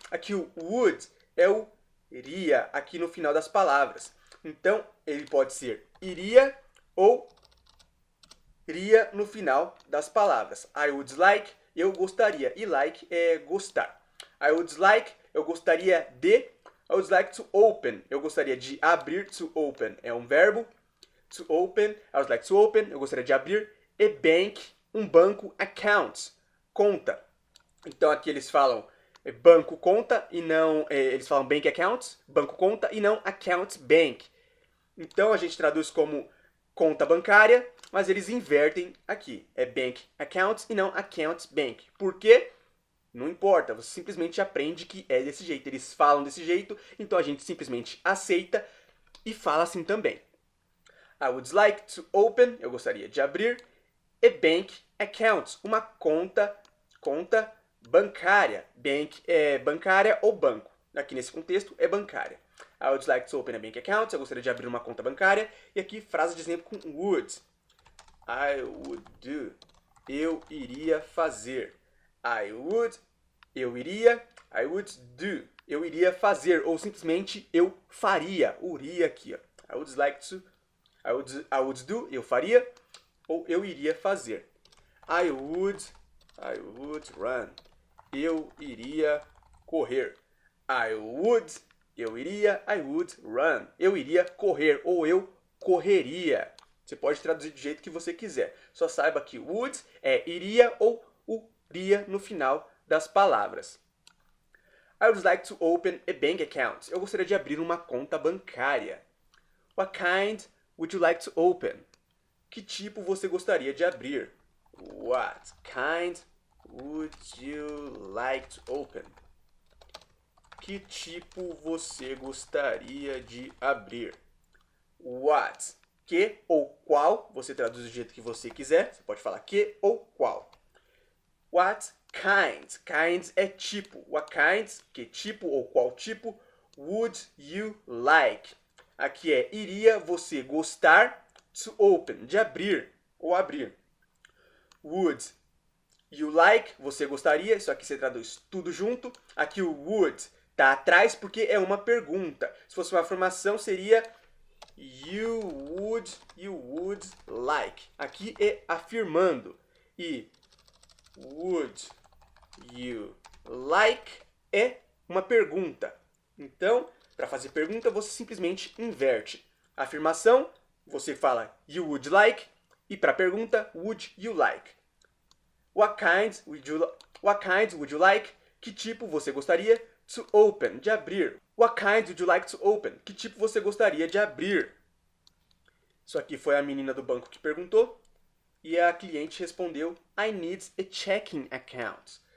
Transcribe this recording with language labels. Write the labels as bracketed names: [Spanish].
[Portuguese] Aqui o would é o iria aqui no final das palavras. Então, ele pode ser iria ou iria no final das palavras. [English] I would like, [Portuguese] eu gostaria. E like é gostar. [English] I would like, [Portuguese] eu gostaria de. [English] I would like to open, [Portuguese] eu gostaria de abrir. [English] To open [Portuguese] é um verbo. [English] To open, I would like to open, [Portuguese] eu gostaria de abrir. A bank, um banco. Account, conta. Então aqui eles falam banco conta e não. Eles falam bank account, banco conta e não account bank. Então a gente traduz como conta bancária, mas eles invertem aqui. É bank account e não account bank. Por quê? Não importa, você simplesmente aprende que é desse jeito. Eles falam desse jeito, então a gente simplesmente aceita e fala assim também. [English] I would like to open, [Portuguese] eu gostaria de abrir, [English] a bank account, [Portuguese] uma conta bancária. Bank é bancária ou banco. Aqui nesse contexto é bancária. [English] I would like to open a bank account, [Portuguese] eu gostaria de abrir uma conta bancária. E aqui frase de exemplo com would. [English] I would do, [Portuguese] eu iria fazer. [English] I would, [Portuguese] eu iria. [English] I would do, [Portuguese] eu iria fazer. Ou simplesmente eu faria. O iria aqui, ó. [English] I would like to, I would do, [Portuguese] eu faria. Ou eu iria fazer. [English] I would run, [Portuguese] eu iria correr. [English] I would, [Portuguese] eu iria. [English] I would run, [Portuguese] eu iria correr. Ou eu correria. Você pode traduzir do jeito que você quiser. Só saiba que would é iria ou iria no final das palavras. [English] I would like to open a bank account. [Portuguese] Eu gostaria de abrir uma conta bancária. [English] What kind would you like to open? [Portuguese] Que tipo você gostaria de abrir? [English] What kind would you like to open? [Portuguese] Que tipo você gostaria de abrir? What? Que ou qual, você traduz do jeito que você quiser. Você pode falar que ou qual. [English] What kind? [Portuguese] Kind é tipo. What kind? Que tipo ou qual tipo [English] would you like? [Portuguese] Aqui é iria você gostar, [English] to open, [Portuguese] de abrir ou abrir. [English] Would you like? [Portuguese] Você gostaria? Isso aqui você traduz tudo junto. Aqui o would tá atrás porque é uma pergunta. Se fosse uma afirmação seria [English] you would like. [Portuguese] Aqui é afirmando. E [English] would you like [Portuguese] é uma pergunta. Então, para fazer pergunta, você simplesmente inverte. A afirmação, você fala [English] you would like. [Portuguese] E para pergunta, [English] would you like? What kind would you like? [Portuguese] Que tipo você gostaria? [English] To open, [Portuguese] de abrir. [English] What kind would you like to open? [Portuguese] Que tipo você gostaria de abrir? Isso aqui foi a menina do banco que perguntou. E a cliente respondeu, [English] I need a checking account.